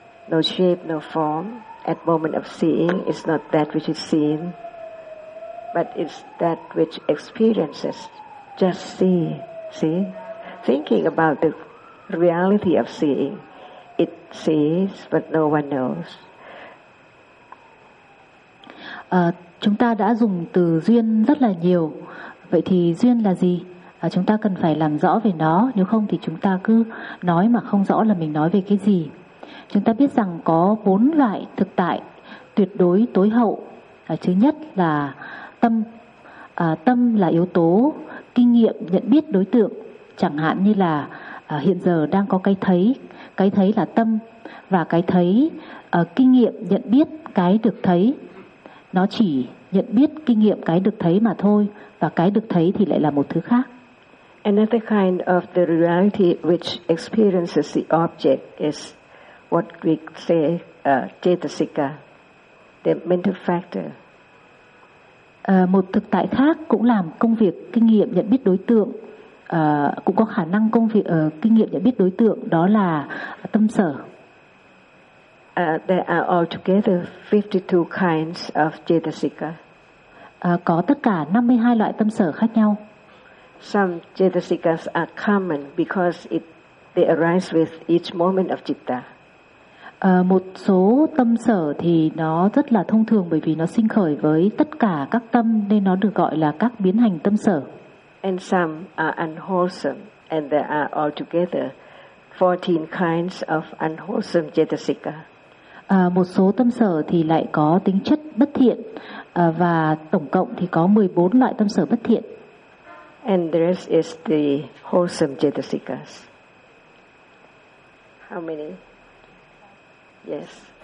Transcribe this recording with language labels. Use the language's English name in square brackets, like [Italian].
[English] No shape, no form. At moment of seeing, it's not that which is seen, but it's that which experiences. Just see, see? Thinking about the reality of seeing, it sees, but no one knows. [Vietnamese] Chúng ta đã dùng từ duyên rất là nhiều. Vậy thì duyên là gì? Chúng ta cần phải làm rõ về nó, nếu không thì chúng ta cứ nói mà không rõ là mình nói về cái gì. Chúng ta biết rằng có bốn loại thực tại tuyệt đối tối hậu. Thứ nhất là tâm. Tâm là yếu tố kinh nghiệm nhận biết đối tượng. Chẳng hạn như là hiện giờ đang có cái thấy. Cái thấy là tâm. Và cái thấy kinh nghiệm nhận biết cái được thấy. Nó chỉ nhận biết kinh nghiệm cái được thấy mà thôi. Và cái được thấy thì lại là một thứ khác. [English] Another kind of the reality which experiences the object is what we say chetasika, the mental factor. [Vietnamese] Một thực tại khác cũng làm công việc kinh nghiệm nhận biết đối tượng, cũng có khả năng công việc kinh nghiệm nhận biết đối tượng, đó là tâm sở. [English] There are altogether 52 kinds of chetasika. [Vietnamese] Có tất cả 52 loại tâm sở khác nhau. [English] Some chetasikas are common because they arise with each moment of citta. [Vietnamese] Một số tâm sở thì nó rất là thông thường bởi vì nó sinh khởi với tất cả các tâm nên nó được gọi là các biến hành tâm sở. [English] And some are unwholesome, and there are altogether 14 kinds of unwholesome chetasika. [Vietnamese] Một số tâm sở thì lại có tính chất bất thiện, và tổng cộng thì có 14 loại tâm sở bất thiện. [English] And the rest is the wholesome chetasikas. How many? Yes.